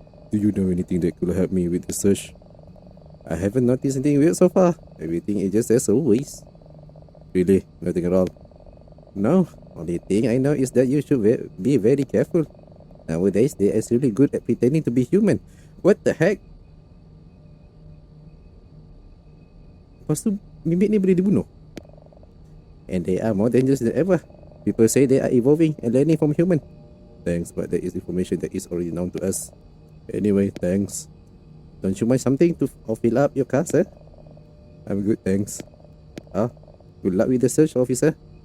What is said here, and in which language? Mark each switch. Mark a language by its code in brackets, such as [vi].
[en] Do you know anything that could help me with the search? I haven't noticed anything weird so far. Everything is just as always. Really? Nothing at all? No. Only thing I know is that you should be very careful. Nowadays, they are really good at pretending to be human. What the heck? [ms] Lepas tu, mimik ni boleh dibunuh. [en] And they are more dangerous than ever. People say they are evolving and learning from human. Thanks, but that is information that is already known to us. Anyway, thanks. Don't you mind something to fill up your car, sir? I'm good, thanks. Good luck with the search, officer.